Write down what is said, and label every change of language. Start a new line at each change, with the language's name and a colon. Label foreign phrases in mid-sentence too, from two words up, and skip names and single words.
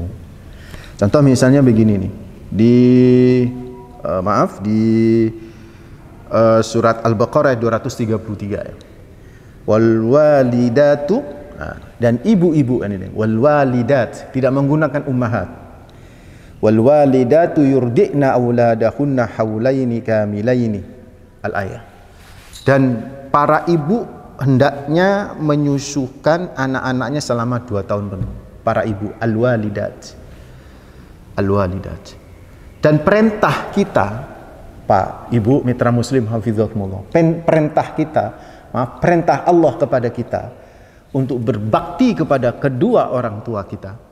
Indonesian: Contoh misalnya begini nih, di surat Al-Baqarah 233.
Arabic: والوالدات,
Indonesian: dan ibu-ibu ini,
Arabic: والوالدات,
Indonesian: tidak menggunakan ummahat.
Arabic: والوالدات يرضعن أولادهن حولين كاملين,
Indonesian: al-ayah. Dan para ibu hendaknya menyusukan anak-anaknya selama 2 tahun penuh. Para ibu, al-walidat. Dan perintah kita, Pak, Ibu, mitra muslim hafizakumullah, perintah Allah kepada kita untuk berbakti kepada kedua orang tua kita.